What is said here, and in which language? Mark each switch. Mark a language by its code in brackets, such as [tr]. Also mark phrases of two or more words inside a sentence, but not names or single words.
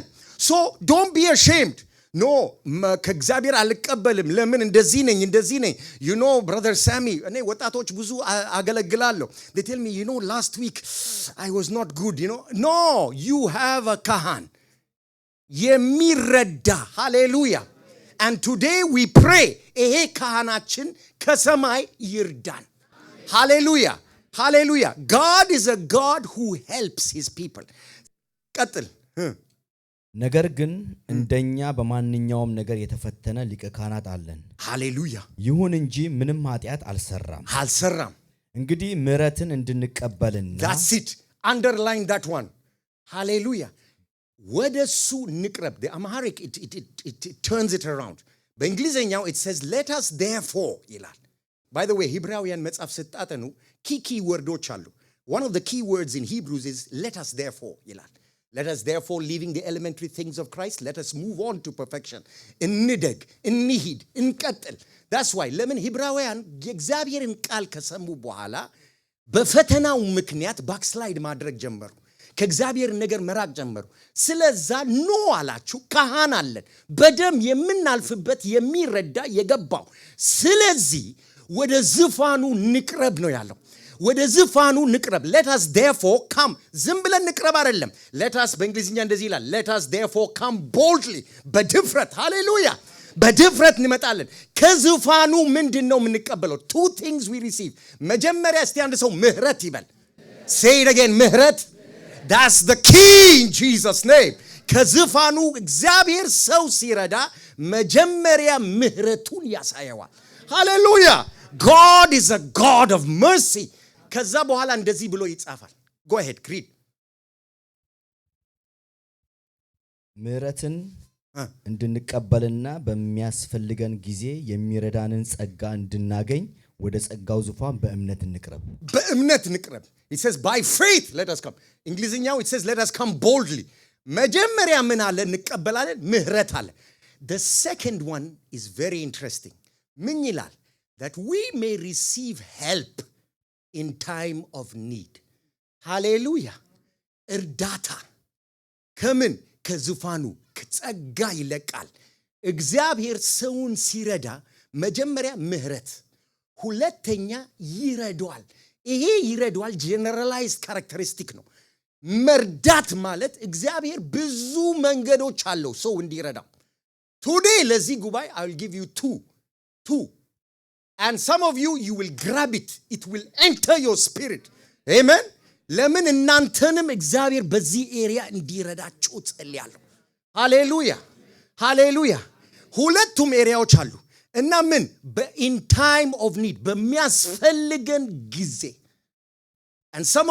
[en] so don't be ashamed. [am] no ከእግዚአብሔር አልቀበልም ለምን እንደዚህ ነኝ [en] you know brother Sammy [am] እኔ ወጣቶች ብዙ አገለግላለሁ. [en] they tell me you know last week I was not good, you know. no you have a kahan የሚረዳ. hallelujah. and today we pray [am] ይሄ ካህናችን ከሰማይ ይርዳን. [en] hallelujah. God is a God who helps his people. [am] ቀጥል. ነገር ግን እንደኛ በማንኛውም ነገር የተፈተነ ሊቀ ካህናት አለን. ሃሌሉያ ይሁን እንጂ ምንም ኃጢአት አልሰራም. እንግዲህ ምሕረትን እንድንቀበልና [en] that's it. underline that one. hallelujah. [am] ወደሱ ንቅረብ. [en] the Amharic it turns it around. በእንግሊዘኛው it says let us therefore ይላል. by the way [am] ዕብራውያን መጽሐፍ ስታጠኑ [en] key words አሉ. one of the key words in Hebrews is let us therefore ይላል. let us therefore leaving the elementary things of Christ let us move on to perfection. [am] እንደግ እንሂድ እንቀጥል. [en] that's why [am] ለምን ዕብራውያን የእግዚአብሔርን ቃል ከሰሙ በኋላ በፈተናው ምክንያት ባክስላይድ ማድረግ ጀመሩ. ከእግዚአብሔር ነገር መራቅ ጀመሩ. ስለዛ ኖ አላችሁ። ካህን አለን በደም የምናልፍበት የሚረዳ የገባው። ስለዚህ ወደ ዙፋኑ ንቅረብ ነው ያለው። ወደ ዙፋኑ ንቅረብ። [en] let us therefore come [am] ዝም ብለን ንቅረብ አይደለም። [en] let us [am] በእንግሊዝኛ እንደዚህ ይላል [en] let us therefore come boldly [am] በድፍረት ሃሌሉያ በድፍረት እንመጣለን። ከዙፋኑ ምንድነው የምንቀበለው? [en] two things we receive [am] መጀመሪያ እስቲ አንድ ሰው ምህረት ይበል። [en] say it again ምህረት that's the key in Jesus name [am] ከዙፋኑ እግዚአብሔር ሰው ሲረዳ መጀመሪያ ምህረቱን ያሳየዋል። ሃሌሉያ [en] God is a God of mercy [am] ከዛ በኋላ እንደዚህ ብሎ ይጻፋል። [en] go ahead read [am] ምህረትን እንድንቀበልና በሚያስፈልገን ጊዜ የሚረዳንን ጸጋ እንድናገኝ ወደ ጸጋው ዙፋን በእምነት እንቅረብ። በእምነት እንቅረብ [en] it says by faith let us come እንግሊዝኛው it says let us come boldly [am] መጀመሪያ ምን አለ እንቀበላለን ምህረት አለ [en] the second one is very interesting [am] ምን ይላል [en] that we may receive help in time of need hallelujah [am] እርዳታ ከምን ከዙፋኑ ጸጋ ይለቃል እግዚአብሔር ሰውን ሲረዳ መጀመሪያ ምህረት ሁለተኛ ይረዳዋል ይሄ ይረዳዋል ጀነራላይዝድ ካራክተሪስቲክ ነው መርዳት ማለት እግዚአብሔር ብዙ መንገዶች አለው ሰው እንዲረዳው today ለዚህ ጉባኤ [en] I will give you two and some of you will grab it will enter your spirit amen [am] ለምን እናንተንም እግዚአብሔር በዚህ ኤሪያ እንዲረዳችሁ ጸልያለሁ ሃሌሉያ ሁለቱም ኤሪያዎች አሉ እና ምን [en] in time of need [am] በሚያስፈልገን ጊዜ [en] and some